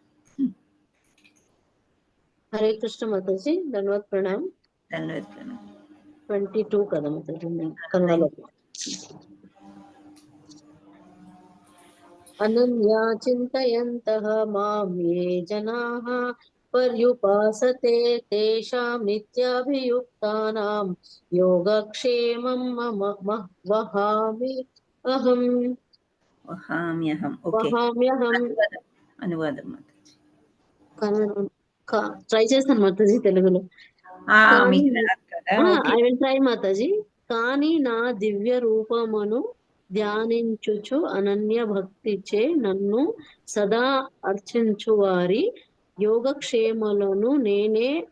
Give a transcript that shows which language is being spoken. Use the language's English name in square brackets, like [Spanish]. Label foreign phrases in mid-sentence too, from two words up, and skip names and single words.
[Telugu] హరే కృష్ణ మాతాజీ. ధన్యవాద్ ప్రణామ్. 22 కదా మాతాజీ కన్నడలో. [Sanskrit] అనన్యా చింతయంతః మాం యే జనాః पर्युपासते तेषां नित्याभियुक्तानां योगक्षेमं मम वहामि अहम् వహామ్యహం. [Telugu] ఓకే, [Sanskrit] వహామ్యహం. [Telugu] అనువాదం మాతాజీ. ట్రై చేస్తాను మాతాజీ తెలుగులో. మీకు రాదు కదా? [English] I will try మాతాజీ. [Telugu] కానీ నా దివ్య రూపమును ధ్యానించుచు అనన్య భక్తిచే నన్ను సదా అర్చించు వారి యోగక్షేమలను నేనే